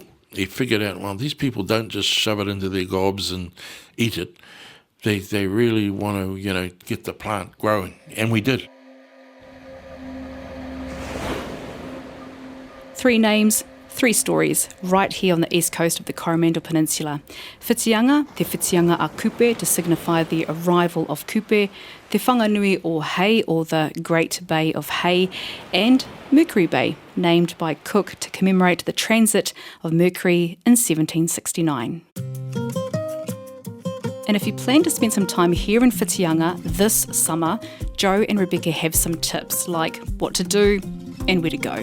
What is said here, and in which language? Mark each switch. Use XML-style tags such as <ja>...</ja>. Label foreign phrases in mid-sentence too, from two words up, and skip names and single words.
<en>He figured out, well, these people don't just shove it into their gobs and eat it. They really want to, get the plant growing. And we did. 3 names, 3 stories, right here on the east coast of the Coromandel Peninsula. Whitianga, te Whitianga a Kupe, to signify the arrival of Kupe, te Whanganui o Hei, or the Great Bay of Hei, and Mercury Bay, named by Cook to commemorate the transit of Mercury in 1769. And if you plan to spend some time here in Whitianga this summer, Joe and Rebecca have some tips, like what to do and where to go.</en>